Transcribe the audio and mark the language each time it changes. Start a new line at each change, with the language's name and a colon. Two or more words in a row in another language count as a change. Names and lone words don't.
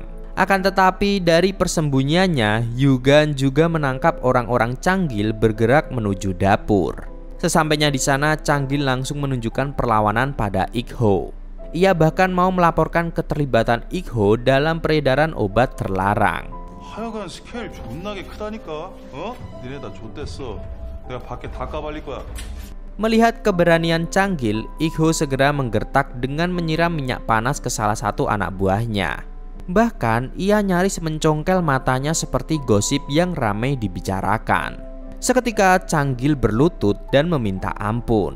Indonesian: Akan tetapi dari persembunyiannya, Yugan juga menangkap orang-orang Changgil bergerak menuju dapur. Sesampainya di sana, Changgil langsung menunjukkan perlawanan pada Ik-ho. Ia bahkan mau melaporkan keterlibatan Ik-ho dalam peredaran obat terlarang.
Korean: 하여간 스케일 존나게 크다니까. 니네 다 좆됐어. 내가 밖에 다 까발릴 거야.
Indonesian: Melihat keberanian Changgil, Ik-ho segera menggertak dengan menyiram minyak panas ke salah satu anak buahnya. Bahkan ia nyaris mencongkel matanya seperti gosip yang ramai dibicarakan. Seketika Changgil berlutut dan meminta ampun.